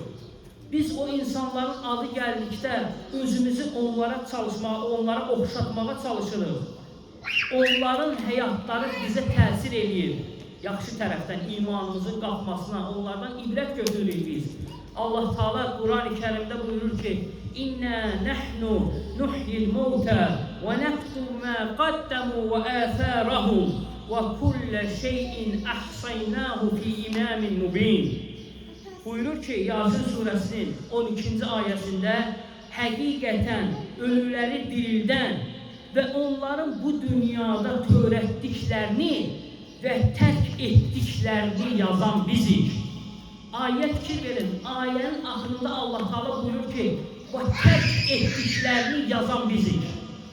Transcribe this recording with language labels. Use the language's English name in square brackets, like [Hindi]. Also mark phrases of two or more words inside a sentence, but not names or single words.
[Azerbaijani] Biz o insanların adı gəldikdə özümüzü onlara oxşatmağa çalışırıq. Onların həyatları bizə təsir edir. Yaxşı tərəfdən imanımızın qalxmasına, onlardan ibrət götürürük biz. Allah Teala Kur'an-ı Kerim'de buyurur ki: [Arabic] "إِنَّا نَحْنُ نُحْيِي الْمَوْتَى وَنَكْتُبُ مَا قَدَّمُوا وَآثَارَهُمْ وَكُلَّ شَيْءٍ أَحْصَيْنَاهُ فِي إِمَامٍ مُبِينٍ." [Azerbaijani] Buyurur ki Yasin suresinin 12. ayetinde həqiqətən ölüləri dirildən və onların bu dünyada törətdiklərini və tərk etdiklərini yazan bizik. Ayet fikir verin. Ayenin axırında Allah Teala buyurur ki, və tərk etdiklərini yazan bizik.